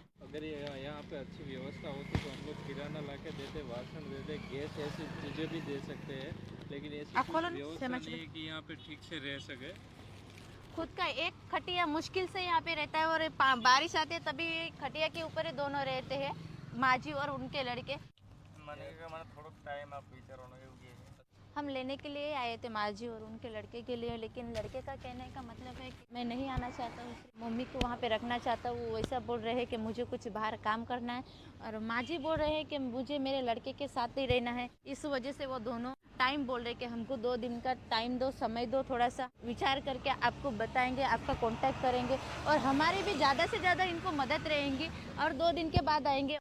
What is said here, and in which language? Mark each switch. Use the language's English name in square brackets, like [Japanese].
[Hindi] अगर ये यहाँ पे अच्छी व्यवस्था होती तो हम लोग किराना ला के देते, वासन देते, गैस ऐसी चीज़ें भी दे सकते हैं, लेकिन ऐसी आप खोलो कुछ ना, व्यवस्था समझ नहीं है कि यहाँ पे ठीक से रह सके। खुद का एक खटिया मुश्किल से यहाँ पे रहता है और बारिश आती है तभी खटिया के ऊपर ही दोनों रहते हैं, माँ जी और उनके लड़के। [Gujarati] મને થોડોક ટાઈમ આપ વિચારવાનો એવું કહે છે। [Hindi] हम लेने के लिए आए थे माँ जी और उनके लड़के के लिए, लेकिन लड़के का कहने का मतलब है कि मैं नहीं आना चाहता हूँ, मम्मी को वहाँ पे रखना चाहता हूँ। वो ऐसा बोल रहे हैं कि मुझे कुछ बाहर काम करना है और माँ जी बोल रहे हैं कि मुझे मेरे लड़के के साथ ही रहना है। इस वजह से वो दोनों टाइम बोल रहे कि हमको 2 दिन का टाइम दो, समय दो, थोड़ा सा विचार करके आपको बताएंगे, आपका कांटेक्ट करेंगे और हमारी भी ज़्यादा से ज़्यादा इनको मदद रहेंगी और 2 दिन के बाद आएंगे।